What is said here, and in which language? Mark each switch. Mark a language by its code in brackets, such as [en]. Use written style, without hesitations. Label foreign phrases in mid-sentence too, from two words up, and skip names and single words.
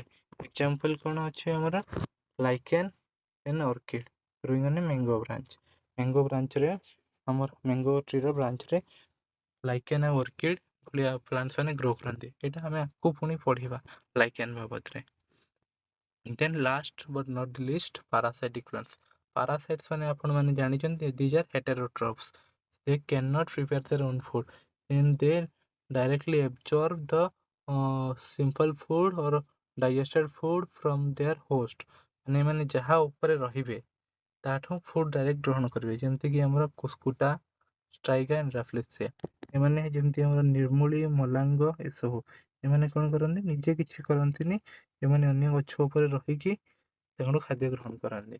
[or] ଏକ୍ଜାମ୍ପଲ କ'ଣ ଅଛି ଆମର, [en] lichen and orchid growing on a mango branch, [or] ମ୍ୟାଙ୍ଗୋ ବ୍ରାଞ୍ଚରେ ଆମର ମ୍ୟାଙ୍ଗୋ ଟ୍ରିର ବ୍ରାଞ୍ଚରେ ଲାଇକେନ୍ ଆଉ ଅର୍କିଡ୍ ଭଳିଆ ପ୍ଲାଣ୍ଟସ୍ ମାନେ ଗ୍ରୋ କରନ୍ତି। ଏଇଟା ଆମେ ଆଗକୁ ପୁଣି ପଢ଼ିବା ଲାଇକେନ୍ ବାବଦରେ। [en] then last but not least, parasitic plants. [or] ପାରାସାଇଟ୍ସ ମାନେ ଆପଣମାନେ ଜାଣିଛନ୍ତି, [en] these are heterotrophs, they cannot prepare their own food and they directly absorb the simple food or digested food from their host, [or] ମାନେ ଯାହା ଉପରେ ରହିବେ ତାଠୁ [en] food direct [or] ଗ୍ରହଣ କରିବେ, ଯେମିତିକି ଆମର କୁସ୍କୁଟା, ଷ୍ଟ୍ରାଇକା ଏଣ୍ଡ ରାଫ୍ଲେସିଆ। ଏମାନେ ଯେମିତି ଆମର ନିର୍ମୂଳି, ମଲାଙ୍ଗ ଏସବୁ, ଏମାନେ କ'ଣ କରନ୍ତି, ନିଜେ କିଛି କରନ୍ତିନି, ଏମାନେ ଅନ୍ୟ ଗଛ ଉପରେ ରହିକି ତାଙ୍କର ଖାଦ୍ୟ ଗ୍ରହଣ କରନ୍ତି।